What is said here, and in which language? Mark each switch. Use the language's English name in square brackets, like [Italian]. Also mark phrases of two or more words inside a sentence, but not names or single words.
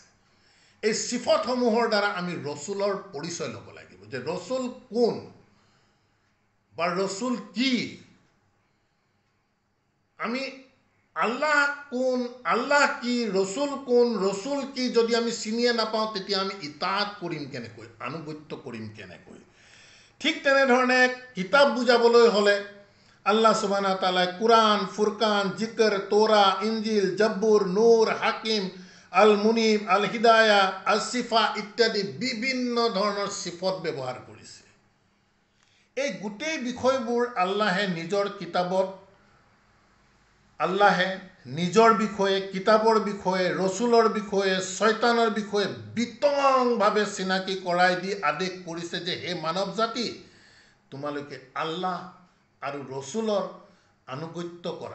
[Assamese] এই সিফতসমূহৰ দ্বাৰা আমি ৰচুলৰ পৰিচয় ল'ব লাগিব, যে ৰচুল কোন বা ৰচুল কি। আমি আল্লাহ কোন, আল্লাহ কি, ৰচুল কোন, ৰচুল কি যদি আমি চিনিয়ে নাপাওঁ, তেতিয়া আমি ইতাআত কৰিম কেনেকৈ, আনুগত্য কৰিম কেনেকৈ। ঠিক তেনেধৰণে কিতাপ বুজাবলৈ হ'লে আল্লাহ [Arabic] سبحانه وتعالى [Assamese] কুৰাণ, ফুৰকান, জিক্ৰ, তৌৰা, ইঞ্জিল, জব্বুৰ, নূৰ, হাকিম, আল মুনিব, আল হিদায়া, আল সিফা ইত্যাদি বিভিন্ন ধৰণৰ সিফত ব্যৱহাৰ কৰিছে। এই গোটেই বিষয়বোৰ আল্লাহে নিজৰ কিতাপত, আল্লাহে নিজৰ বিষয়ে, কিতাপৰ বিষয়ে, ৰচুলৰ বিষয়ে, শয়তানৰ বিষয়ে বিতংভাৱে চিনাকি কৰাই দি আদেশ কৰিছে যে হে মানৱ জাতি, তোমালোকে আল্লাহ আৰু ৰচুলৰ আনুগত্য কৰা।